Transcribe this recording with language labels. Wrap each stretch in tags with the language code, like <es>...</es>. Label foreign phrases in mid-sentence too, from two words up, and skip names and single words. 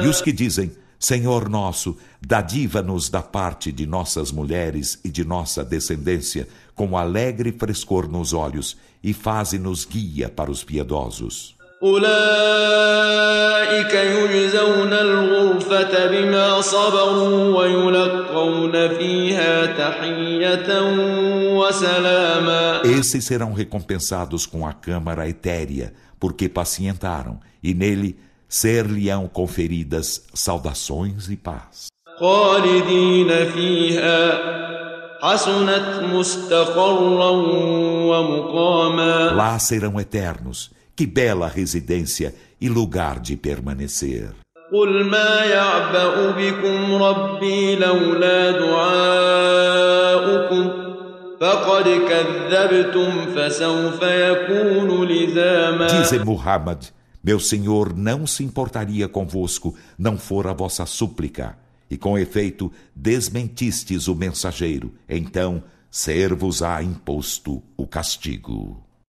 <pt>E os que dizem, Senhor nosso, dadiva-nos da parte de nossas mulheres e de nossa descendência, com alegre frescor nos olhos, e faze-nos guia para os piedosos.</pt> <ar>أولئك يجزون الغرفة بما صبروا ويلقون فيها تحية وسلاما.</ar> <pt>Esses serão recompensados com a câmara etérea, porque pacientaram, e nele ser-lhe-ão conferidas saudações e paz.</pt> <ar>خالدين فيها حسنت مستقرا ومقاما.</ar> <pt>Lá serão eternos. Que bela residência e lugar de permanecer.</pt> <ar>قل ما يعبأ بكم ربي لولا دعاؤكم فقد كذبتم فسوف يكون لزاما.</ar> <pt>Dize Muhammad, meu Senhor não se importaria convosco, não for a vossa súplica. E com efeito, desmentistes o mensageiro. Então, ser-vos-á imposto o castigo.</pt>